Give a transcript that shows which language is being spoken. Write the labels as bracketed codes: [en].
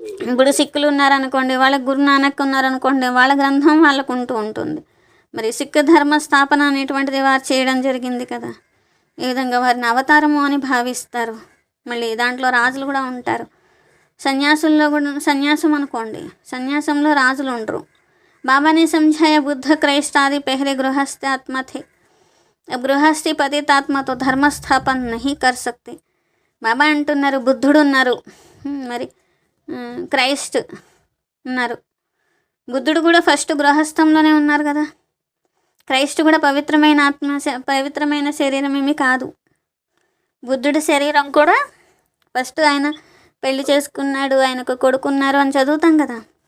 [te] ఇప్పుడు సిక్కులు ఉన్నారనుకోండి, వాళ్ళకి గురునానక్ ఉన్నారనుకోండి, వాళ్ళ గ్రంథం వాళ్ళకు ఉంటుంది. మరి సిక్ ధర్మ స్థాపన అనేటువంటిది వారు చేయడం జరిగింది కదా. ఈ విధంగా వారిని అవతారము అని భావిస్తారు. మళ్ళీ దాంట్లో రాజులు కూడా ఉంటారు. సన్యాసుల్లో కూడా సన్యాసం అనుకోండి, సన్యాసంలో రాజులు ఉండరు. [hi] बाबा ने समझाया बुद्ध क्राइस्ट आदि पहले गृहस्थ आत्मा थे। अब गृहस्थी पतित आत्मा तो धर्म स्थापन नहीं कर सकते। [te] బాబా అంటున్నారు బుద్ధుడు ఉన్నారు, మరి క్రైస్ట్ ఉన్నారు. బుద్ధుడు కూడా ఫస్ట్ గృహస్థంలోనే ఉన్నారు కదా. క్రైస్ట్ కూడా పవిత్రమైన ఆత్మ, పవిత్రమైన శరీరం ఏమీ కాదు. బుద్ధుడి శరీరం కూడా ఫస్ట్ ఆయన పెళ్లి చేసుకున్నాడు, ఆయనకు కొడుకున్నారు అని చదువుతాం కదా.